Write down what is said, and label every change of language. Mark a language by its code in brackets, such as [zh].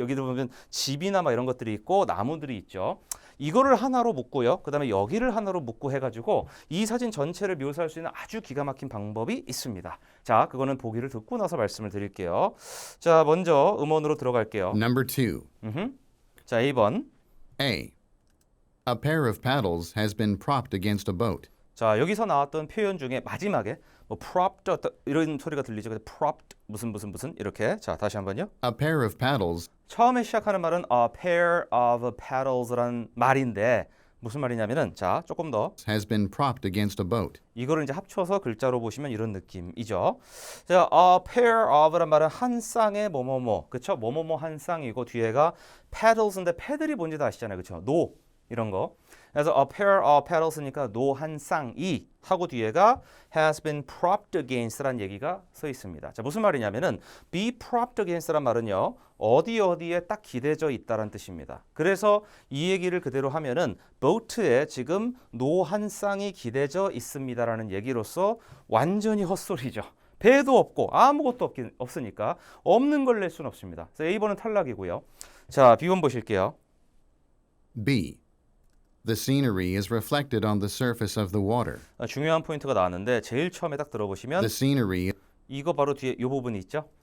[ko] 여기도 보면 집이나 막 이런 것들이 있고 나무들이 있죠. 이거를 하나로 묶고요. 그다음에 여기를 하나로 묶고 해가지고 이 사진 전체를 묘사할 수 있는 아주 기가 막힌 방법이 있습니다. 자, 그거는 보기를 듣고 나서 말씀을 드릴게요. 자, 먼저 음원으로 들어갈게요. [en] Number 2. [ko] 자, 2번. [en] A. A pair of paddles has been propped against a boat. [ko] 자, 여기서 나왔던 표현 중에 마지막에 뭐 propped 이런 소리가 들리죠. 그래서 propped 무슨 이렇게. 자, 다시 한번요. [en] A pair of paddles [ko] 처음에 시작하는 말은 [en] a pair of paddles [ko] 라는 말인데 무슨 말이냐면은 자, 조금 더 [en] has been propped against a boat. [ko] 이거를 이제 합쳐서 글자로 보시면 이런 느낌이죠. 자, [en] a pair of [ko] 란 말은 한 쌍의 뭐뭐뭐, 그렇죠? 뭐뭐뭐 한 쌍이고 뒤에가 paddles인데 패들이 뭔지도 아시잖아요, 그렇죠? 노 이런 거. 그래서 [en] a pair of paddles [ko] 니까 노 한 쌍이 하고 뒤에가 [en] has been propped against [ko] 라는 얘기가 써 있습니다. 자, 무슨 말이냐면은 [en] be propped against [ko] 란 말은요. 어디에 딱 기대져 있다라는 뜻입니다. 그래서 이 얘기를 그대로 하면은 boat에 지금 노 한 쌍이 기대져 있습니다라는 얘기로서 완전히 헛소리죠. 배도 없고 아무것도 없으니까 없는 걸 낼 수는 없습니다. 그래서 A번은 탈락이고요. 자, B번 보실게요. [en] B. The scenery is reflected on the surface of the water. [ko] 중요한 포인트가 나왔는데 제일 처음에 딱 들어보시면 [en] The scenery [ko] 이거 바로 뒤에 이 부분이 있죠.